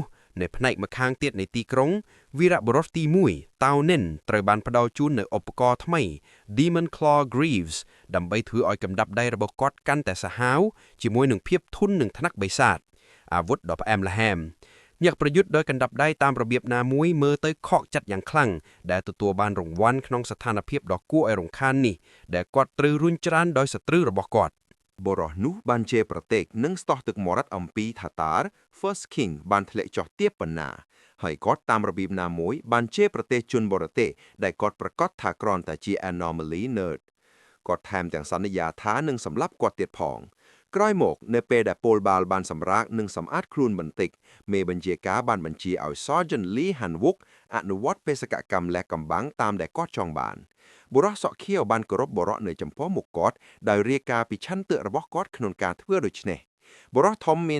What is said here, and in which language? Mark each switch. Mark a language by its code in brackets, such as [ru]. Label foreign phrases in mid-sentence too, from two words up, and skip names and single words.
[km] នៅផ្នែកម្ខាងទៀតនៃទីក្រុងវីរបុរសទី1 តាវនិនត្រូវបានផ្ដល់ជូននូវឧបករណ៍ថ្មី Demon Claw Greaves ដើម្បីធ្វើឲ្យកម្ដាប់ដៃរបស់គាត់កាន់តែសាហាវជាមួយនឹងភាពធន់នឹងថ្នាក់បិសាចអាវុធដ៏ផ្អែមល្ហែមអ្នកប្រយុទ្ធដោយកណ្ដាប់ដៃតាមរបៀបណាមួយមើលទៅខកចិត្តយ៉ាងខ្លាំងដែលទទួលបានរង្វាន់ក្នុងស្ថានភាពដ៏គួរឲ្យរំខាននេះដែលគាត់ត្រូវរុញច្រានដោយសត្រូវរបស់គាត់ បុរសនោះបានជេរប្រទេសនិងស្ទោះទឹកមាត់អំពីថាតារ First King បានធ្លាក់ចុះទាបប៉ុណ្ណាហើយគាត់តាមរបៀបណាមួយបានជេរប្រទេសជនបរទេសដែលគាត់ប្រកាសថាគ្រាន់តែជា [en] anomaly nerd [km] គាត់ថែមទាំងសន្យា ថានឹងសម្លាប់គាត់ទៀតផងក្រោយមកនៅពេលដែលពលបាលបានសម្រាកនិងសម្អាតខ្លួនបន្តិចមេបញ្ជាការបានបញ្ជាឲ្យ Sergeant Lee Han-wook អនុវត្តបេសកកម្មលះកំបាំងតាមដែល គាត់ចង់បានបុរសសក់ខៀវបានគោរពបរៈនៅចំពោះមុខគាត់ដោយរាយការណ៍ពីឆន្ទៈរបស់គាត់ក្នុងការធ្វើដូច្នេះបុរសធំមាន